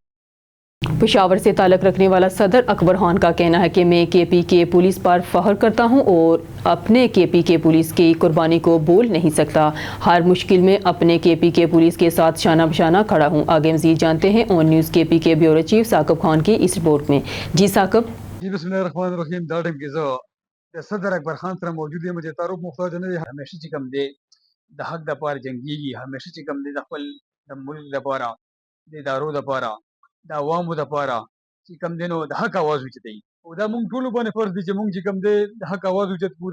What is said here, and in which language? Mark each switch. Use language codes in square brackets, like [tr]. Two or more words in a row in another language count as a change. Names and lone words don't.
[ur] پشاور سے تعلق رکھنے والا صدر اکبر خان کا کہنا ہے کہ میں کے پی کے پولیس پر فخر کرتا ہوں اور اپنے کے پی کے پولیس کی قربانی کو بھول نہیں سکتا. ہر مشکل میں اپنے کے پی کے پولیس کے ساتھ شانہ بشانہ کھڑا ہوں. آگے مزید جانتے ہیں آن نیوز کے پی کے بیورو چیف ثاقب خان کی اس رپورٹ میں. جی ثاقب. [ar] جی بسم اللہ الرحمن الرحیم. [ps] دا ټیم کې زه صدر اکبر خان سره موجود یم. چې تعارف محتاج نه دی. همیشه چې کوم دی د حق دپاره جنګېږي. همیشه چې کوم دی د خپل د ملک دپاره د ادارو دپاره د عوامو دپاره چې کوم دی نو د حق اواز اوچتوي. او دا مونږ ټولو باندې فرض دی چې مونږ چې کوم دی د حق اواز اوچت کړو.